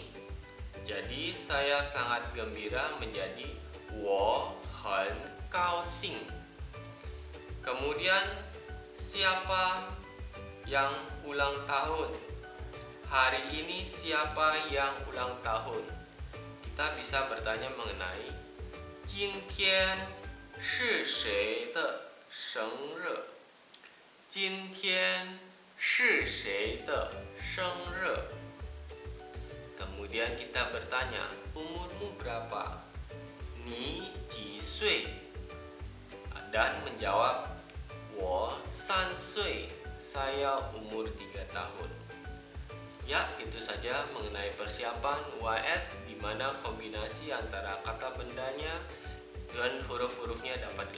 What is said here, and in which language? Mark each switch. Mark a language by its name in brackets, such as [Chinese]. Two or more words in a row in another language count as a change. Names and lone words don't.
[Indonesian] Jadi saya sangat gembira menjadi [Chinese] 我很高兴. [Indonesian] Kemudian siapa yang ulang tahun? Hari ini siapa yang ulang tahun? Kita bisa bertanya mengenai [Chinese] 今天是谁的生日？今天是谁的生日？ [Indonesian] Kemudian kita bertanya, umurmu berapa? [Chinese] 你几岁? [Indonesian] Dan menjawab, [Chinese] 我三岁. [Indonesian] Saya umur 3 tahun. Ya, itu saja mengenai persiapan UAS di mana kombinasi antara kata bendanya dan huruf-hurufnya dapat dilakukan.